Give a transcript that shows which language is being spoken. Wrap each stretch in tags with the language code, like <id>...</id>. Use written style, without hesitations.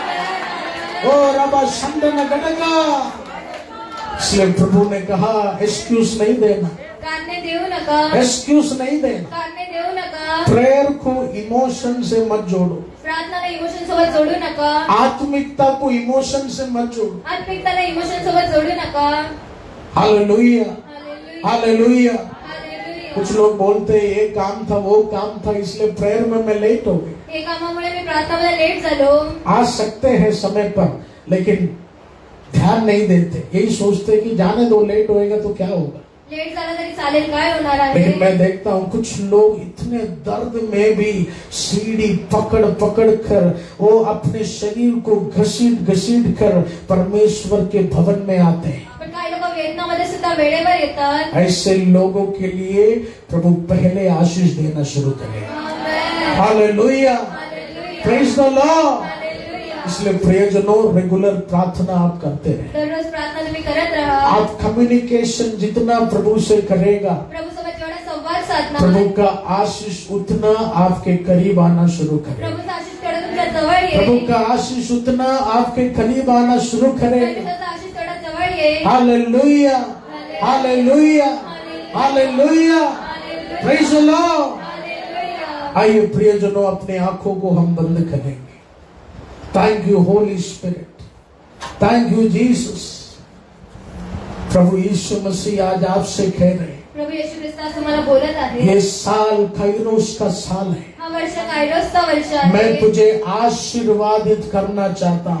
<hi>ओ रबा संदन गडगा। इसलिए प्रभु ने कहा एक्सक्यूज नहीं देना,</hi> <mr>कारणे देऊ नका,</mr> <hi>एक्सक्यूज नहीं देना।</hi> <mr>कारणे देऊ नका.</mr> <hi>प्रेयर को इमोशन से मत जोड़ो,</hi> <mr>प्रार्थनाला इमोशन सोबत जोडू नका,</mr> <hi>आत्मिकता को इमोशन से मत जोड़ो।</hi> <mr>आत्मिकताला इमोशन सोबत जोडू नका. Hallelujah, hallelujah. हालेलुया। हालेलुया.</mr> <hi>कुछ लोग बोलते हैं ये काम था वो काम था, इसलिए प्रेयर में मैं लेट हो गई।</hi> <mr>हे कामामुळे मी प्रार्थनामध्ये लेट झालो.</mr> <hi>आ सकते हैं समय पर, लेकिन ध्यान नहीं देते, यही सोचते कि जाने दो, लेट होएगा तो क्या होगा।</hi> <mr>लेट झाला तरी चालेल, काय होणार आहे.</mr> <hi>लेकिन मैं देखता हूँ कुछ लोग इतने दर्द में भी सीढ़ी पकड़ पकड़ कर वो अपने शरीर को घसीट घसीट कर परमेश्वर के भवन में आते हैं।</hi> <mr>पण काही लोक वेदनामध्ये सुद्धा वेळेवर येतात.</mr> <hi>ऐसे लोगों के लिए प्रभु पहले आशीष देना शुरू करें। आमेन. Hallelujah, hallelujah.</hi> <en>Praise the lord. हालेलुया.</en> <hi>इसलिए प्रियजनों, रेगुलर प्रार्थना आप करते रहे।</hi> <mr>दररोज प्रार्थना तुम्ही करत राहा.</mr> <hi>आप कम्युनिकेशन जितना प्रभु से करेगा,</hi> <mr>प्रभू सोबत जेवढा संवाद साधणार,</mr> <hi>प्रभु का आशीष उतना आपके करीब आना शुरू करे।</hi> <mr>प्रभूचा आशीष तेवढा तुमच्या जवळ येईल.</mr> <hi>प्रभु का आशीष उतना आपके करीब आना शुरू करे।</hi> <mr>परमेश्वराचा आशीष तेवढा जवळ येईल. Hallelujah, hallelujah, hallelujah.</mr> <en>Praise the Lord. Hallelujah.</en> <hi>आइए प्रियजनों, अपने आंखों को हम बंद करेंगे।</hi> <en>Thank you holy spirit, thank you Jesus.</en> <hi>प्रभु यीशु मसीह आज आपसे कह रहे हैं,</hi> <mr>प्रभू येशू ख्रिस्त आज तुम्हाला बोलत आहे.</mr> <hi>ये साल काइरोस का साल है।</hi> <mr>हा वर्ष कायरोसचा वर्ष आहे.</mr> <hi>मैं तुझे आशीर्वादित करना चाहता</hi>